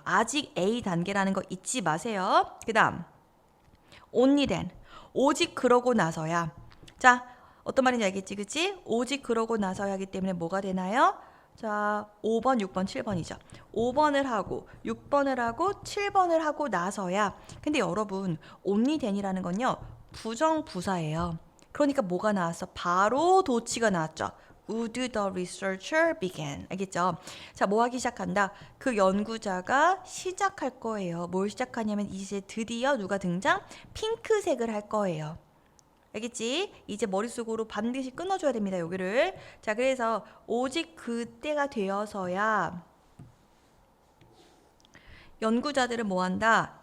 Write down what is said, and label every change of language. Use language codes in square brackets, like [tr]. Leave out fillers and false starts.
[ko] 아직 A 단계라는 거 잊지 마세요. 그 다음 only then 오직 그러고 나서야 자 어떤 말인지 알겠지 그치? 오직 그러고 나서야 하기 때문에 뭐가 되나요? 자, 5번, 6번, 7번이죠. 5번을 하고 6번을 하고 7번을 하고 나서야 근데 여러분 only then이라는 건요. 부정부사예요. 그러니까 뭐가 나왔어? 바로 도치가 나왔죠. [en] Would the researcher begin? [ko] 알겠죠? 자, 뭐 하기 시작한다? 그 연구자가 시작할 거예요. 뭘 시작하냐면 이제 드디어 누가 등장? 핑크색을 할 거예요. 알겠지? 이제 머릿속으로 반드시 끊어줘야 됩니다. 여기를. 자, 그래서 오직 그때가 되어서야 연구자들은 뭐 한다?